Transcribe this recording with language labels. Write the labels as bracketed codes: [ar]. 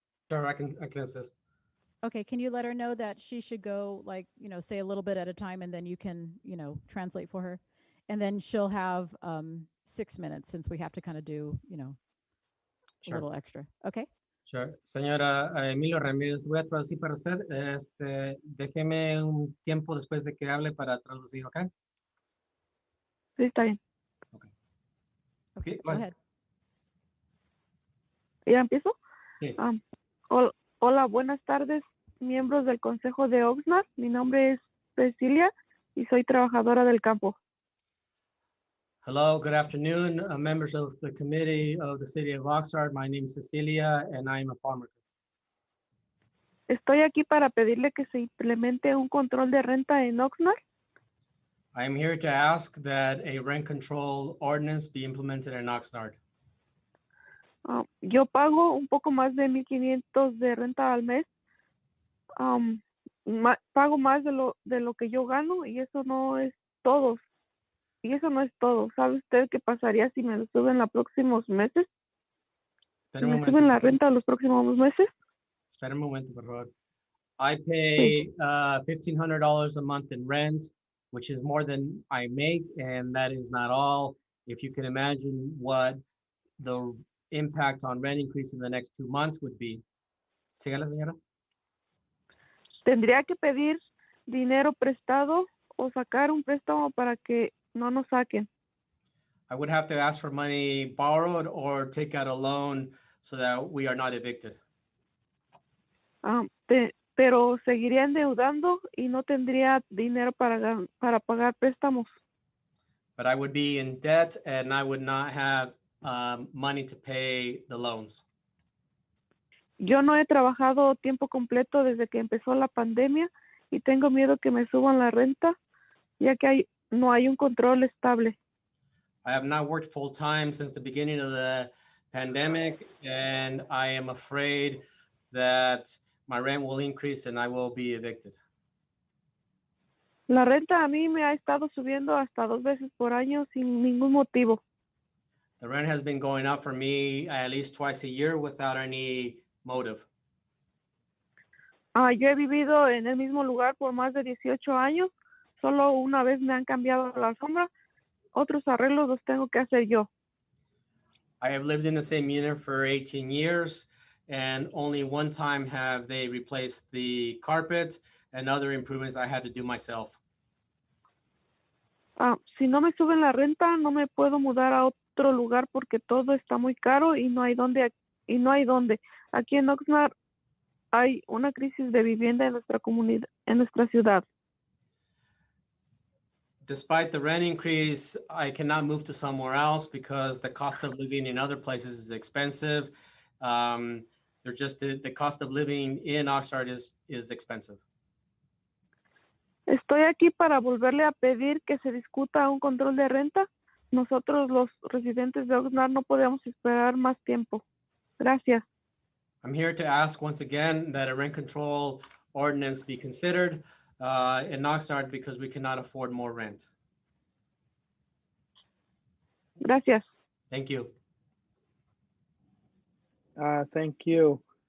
[en] Sure, I can assist. Okay, can you let her know that she should go, like, say a little bit at a time and then you can, translate for her? And then she'll have 6 minutes since we have to kind of do, a little extra. Okay? Sure. [es] Señora Emilio Ramírez, voy a traducir para usted. Déjeme un tiempo después de que hable para traducir, ¿ok? Sí, está bien. [en] Okay, go ahead. [es] ¿Ya empiezo? Sí. Hola, buenas tardes, miembros del Consejo de Oxnard. Mi nombre es Cecilia y soy trabajadora del campo. [en] Hello, good afternoon, members of the committee of the city of Oxnard. My name is Cecilia and I am a farmer. [es] Estoy aquí para pedirle que se implemente un control de renta en Oxnard. [en] I am here to ask that a rent control ordinance be implemented in Oxnard. [es] Yo pago un poco más de 1,500 de renta al mes. Pago más de lo que yo gano y eso no es todo. Y eso no es todo. ¿Sabe usted qué pasaría si me lo suben los próximos meses? Espera Si un me momento. suben la renta los próximos meses. Espera un momento, por favor. [en] I pay $1,500 a month in rent, which is more than I make, and that is not all. If you can imagine what the impact on rent increase in the next 2 months would be. [es] Sígala, señora. Tendría que pedir dinero prestado o sacar un préstamo para que no nos saquen. [en] I would have to ask for money borrowed or take out a loan so that we are not evicted. [es] Pero seguiría endeudando y no tendría dinero para pagar préstamos. [en] But I would be in debt and I would not have money to pay the loans. [es] Yo no he trabajado tiempo completo desde que empezó la pandemia y tengo miedo que me suban la renta, ya que no hay un control estable. [en] I have not worked full time since the beginning of the pandemic, and I am afraid that my rent will increase and I will be evicted. [es] La renta a mí me ha estado subiendo hasta 2 veces por año sin ningún motivo. [en] The rent has been going up for me at least twice a year without any motive. [es] Yo he vivido en el mismo lugar por más de 18 años. Solo una vez me han cambiado la alfombra. Otros arreglos los tengo que hacer yo. [en] I have lived in the same unit for 18 years, and only one time have they replaced the carpet, and other improvements I had to do myself. [es] Si no me suben la renta, no me puedo mudar a otro lugar porque todo está muy caro y no hay dónde. Aquí en Oxnard hay una crisis de vivienda en nuestra comunidad, en nuestra ciudad. [en] Despite the rent increase, I cannot move to somewhere else because the cost of living in other places is expensive. They're just the cost of living in Oxnard is expensive. [es] Estoy aquí para volverle a pedir que se discuta un control de renta. Nosotros, los residentes de Oxnard, no podemos esperar más tiempo. Gracias. [en] I'm here to ask once again that a rent control ordinance be considered in Oxnard because we cannot afford more rent. [es] Gracias. [en] Thank you. Thank you.